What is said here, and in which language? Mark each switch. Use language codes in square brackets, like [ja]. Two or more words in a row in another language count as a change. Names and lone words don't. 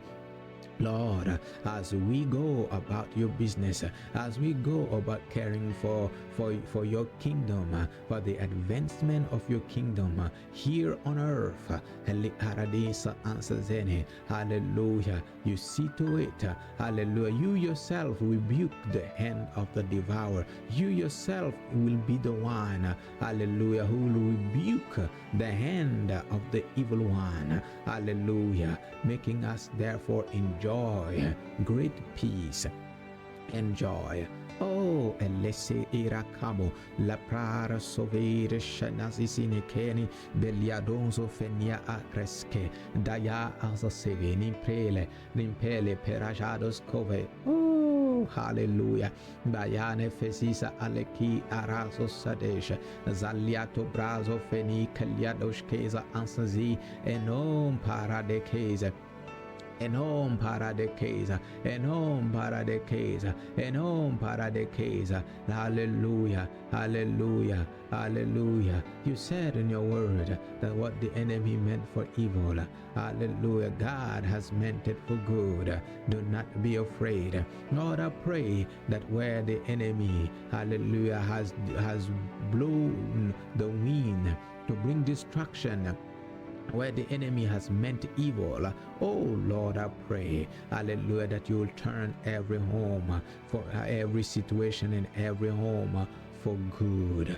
[en] Lord, as we go about your business, as we go about caring for your kingdom, for the advancement of your kingdom here on earth, hallelujah, you see to it, hallelujah, you yourself rebuke the hand of the devourer. You yourself will be the one, hallelujah, who will rebuke the hand of the evil one, hallelujah, making us therefore enjoy great peace and joy. Oh, elese irakamo la prara sovere shanazisine keni beliadonzo fenia akreske daya azaseve nimpele perajados kove. Oh, hallelujah. Bayane fesisa aleki arazo sadesh zaliato brazo feni kaliadoshkeza ansazi enom paradekeza. Enom paradekeza, enom paradekeza, enom paradekeza. Hallelujah, hallelujah, hallelujah. You said in your word that what the enemy meant for evil, hallelujah, God has meant it for good. Do not be afraid. Lord, I pray that where the enemy, hallelujah, has blown the wind to bring destruction, where the enemy has meant evil, oh Lord, I pray, hallelujah, that you will turn every home, for every situation in every home, for good.